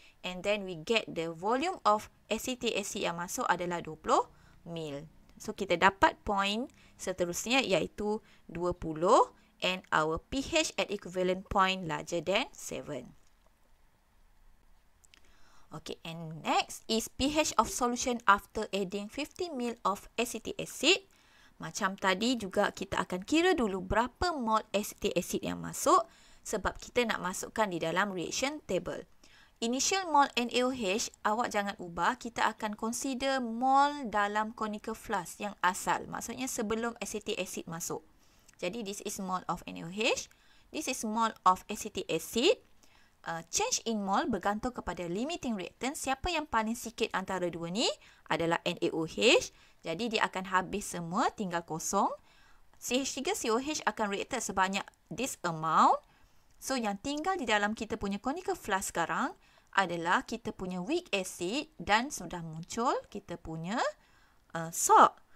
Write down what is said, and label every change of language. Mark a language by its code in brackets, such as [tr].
[en] And then we get the volume of acetic acid [ms] yang masuk adalah [en] 20 ml. [ms] So, kita dapat point seterusnya iaitu 20. [en] And our pH at equivalent point larger than 7. Okay, and next is pH of solution after adding 50 ml of acetic acid. [ms] Macam tadi juga kita akan kira dulu berapa mol acetic acid yang masuk sebab kita nak masukkan di dalam reaction table. Initial mol NaOH awak jangan ubah, kita akan consider mol dalam conical flask yang asal. Maksudnya sebelum acetic acid masuk. [en] Jadi this is mol of NaOH, this is mol of acetic acid. Change in mol [ms] bergantung kepada [en] limiting reactant. [ms] Siapa yang paling sikit antara dua ni adalah NaOH. Jadi dia akan habis semua, tinggal kosong. CH3COH akan reacted sebanyak [en] this amount. [ms] So yang tinggal di dalam kita punya conical flask sekarang adalah kita punya weak acid dan sudah muncul kita punya salt.